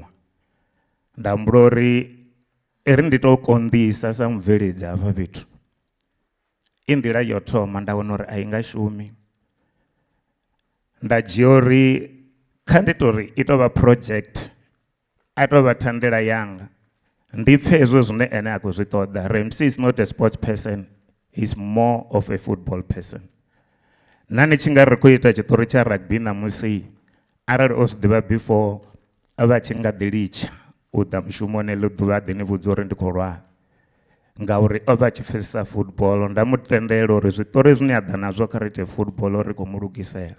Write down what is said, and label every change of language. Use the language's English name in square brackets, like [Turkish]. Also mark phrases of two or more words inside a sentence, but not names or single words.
[Venda] Nda humbula uri ri ndi tou konḓisa sa mubveledzi hafha fhethu. I nḓila yo thoma nda wana uri a i nga shumi. Nda dzhia uri kha ndi tori i tou vha project, a tou vha thandela yanga, ndi pfhe hezwo zwine ene a khou zwi ṱoḓa. [English] Rampsie is not a sports person, he's more of a football person. [Venda] Na ni tshi nga ri khou ita tshiṱori tsha rugby ṋamusi arali o zwi ḓivha before a vha tshi nga ḓi litsha u ḓa mushumoni ḽi ḓuvha ḓi ni vhudza uri ndi khou lwala ngauri o vha a tshi pfhesesa football. Nda mu tendela uri zwiṱori zwine a ḓa nazwo kha ri ite football ri khou mu lugisela.